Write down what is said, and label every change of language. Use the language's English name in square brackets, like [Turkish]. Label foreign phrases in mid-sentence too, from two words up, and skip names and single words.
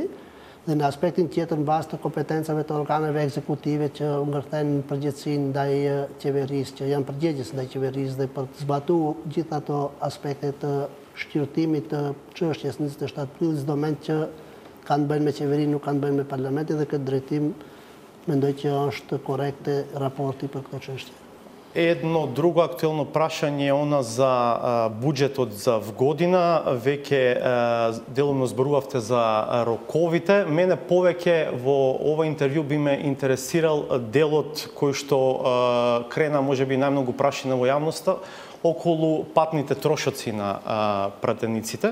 [Albanian] Dhe në aspektin tjetër mbas të kompetencave të organeve ekzekutive që u ngërthejnë në përgjegjësinë ndaj qeverisë, që janë përgjegjës ndaj qeverisë dhe për të zbatuar gjithë ato aspekte të shqyrtimit të çështjes 27 prillit, çdo mend që kanë bënë me qeverinë, nuk kanë bënë me parlamentin, dhe këtë drejtim mendoj që është korekte raporti për këtë çështje. [Macedonian] Едно друго актуелно прашање она за буџетот за вгодина, веќе делумно зборувавте за роковите. Мене повеќе во ова интервју би ме интересирал делот кој што крена можеби најмногу прашање во јавноста околу патните трошоци на пратениците.